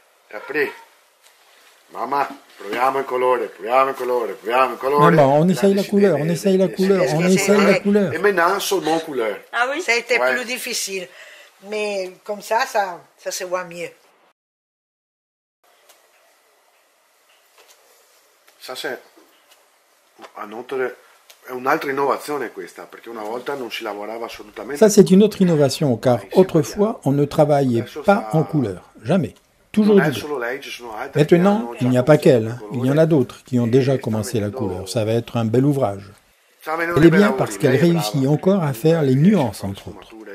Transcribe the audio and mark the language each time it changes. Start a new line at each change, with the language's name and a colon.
French: Et après,
Italian: maman, proviamo il colore.
French: Maman, on essaye la couleur. Et maintenant, seulement couleur. Ah oui? Ça a été plus difficile. Mais comme ça se voit mieux. Ça, c'est
Italian: un'altra innovazione questa, perché una volta non si lavorava assolutamente.
French: Ça, c'est une autre innovation, car autrefois, on ne travaillait pas en couleur. Jamais. Toujours du blanc. Maintenant, il n'y a pas qu'elle. Il y en a d'autres qui ont déjà commencé la couleur. Ça va être un bel ouvrage. Elle est bien parce qu'elle réussit encore à faire les nuances, entre autres.